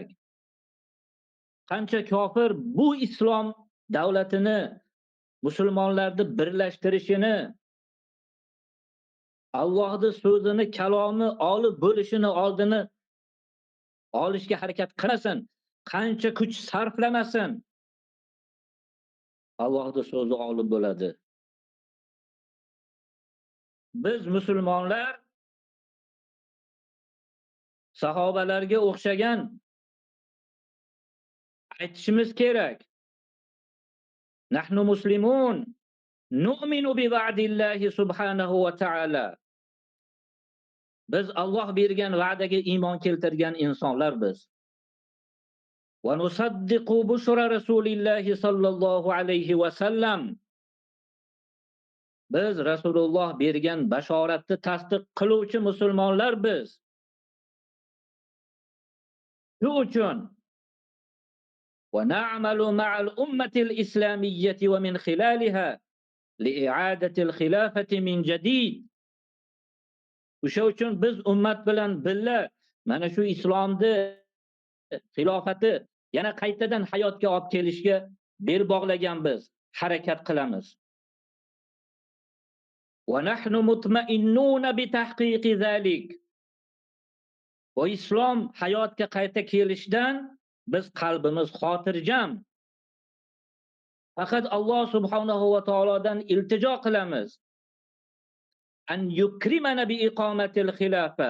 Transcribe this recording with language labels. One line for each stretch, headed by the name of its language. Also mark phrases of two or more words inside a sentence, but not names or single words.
Uzbek: Qancha kofir bu islom davlatini, musulmonlarni birlashtirishini, Allohning so'zini, kalomi olib bo'lishini oldini olishga harakat qilmasin, qancha kuch sarflamasin, Allohning so'zi olib bo'ladi. Biz musulmonlar sahobalarga o'xshagan aytishimiz kerak.
Arabic: نحن مسلمون نؤمن بوعد الله سبحانه وتعالى.
Uzbek: Biz Alloh bergan va'daga iymon keltirgan insonlar biz.
Arabic: ونصدق بشرى رسول الله صلى الله عليه وسلم.
Uzbek: Biz Rasululloh bergan bashoratni tasdiq qiluvchi musulmonlar biz. Shu uchun
Arabic: ونعمل مع الأمة الإسلامية ومن خلالها لإعادة الخلافة من جديد.
Uzbek: O'sha uchun biz ummat bilan birga mana shu islomni xilofati yana qaytadan hayotga olib kelishga bel bog'laganmiz, harakat qilamiz.
Arabic: ونحن مطمئنون بتحقيق ذلك.
Uzbek: O islom hayotga qayta kelishidan biz qalbimiz xotirjam. Faqat Alloh subhanahu va taolodan iltijo qilamiz.
Arabic: أن يكرمنا بإقامة الخلافة.